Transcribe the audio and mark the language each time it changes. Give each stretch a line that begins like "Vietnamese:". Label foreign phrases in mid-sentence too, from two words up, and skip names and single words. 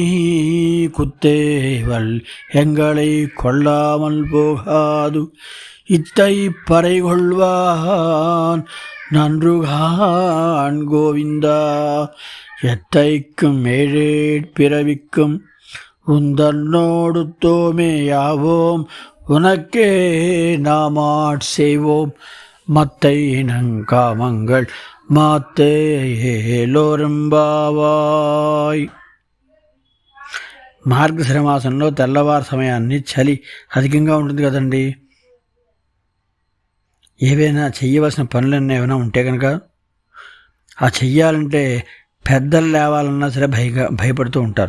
Tamil: குத்தேவள் எங்களை கொள்ளாமல் போகாது, இத்தை பறை கொள்வான் நன்றுகான் கோவிந்தா, எத்தைக்கும் ஏழேட் பிறவிக்கும் உந்தன்னோடு தோமேயாவோம், உனக்கே நாமாட் செய்வோம் மத்தை நங்காமங்கள் మాతేలోరింబావాయ్.
Telugu: మార్గశిర మాసంలో తెల్లవారు సమయాన్ని చలి అధికంగా ఉంటుంది కదండి. ఏవైనా చెయ్యవలసిన పనులన్నీ ఏమైనా ఉంటే కనుక ఆ చెయ్యాలంటే పెద్దలు లేవాలన్నా సరే భయపడుతూ ఉంటారు.